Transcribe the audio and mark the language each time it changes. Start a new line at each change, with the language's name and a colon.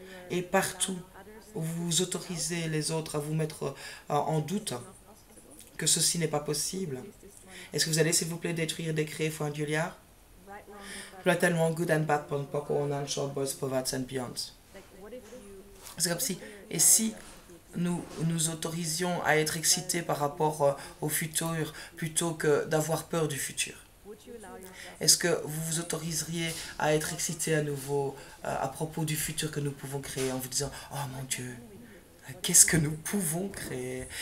French: Et partout où vous autorisez les autres à vous mettre en doute que ceci n'est pas possible, est-ce que vous allez, s'il vous plaît, détruire, décréer, un Julia?
English: Right and wrong, good and bad, short boys, poverty and beyond.
French: C'est comme si, et si nous nous autorisions à être excités par rapport au futur plutôt que d'avoir peur du futur? Est-ce que vous vous autoriseriez à être excité à nouveau à propos du futur que nous pouvons créer en vous disant « Oh mon Dieu, qu'est-ce que nous pouvons créer?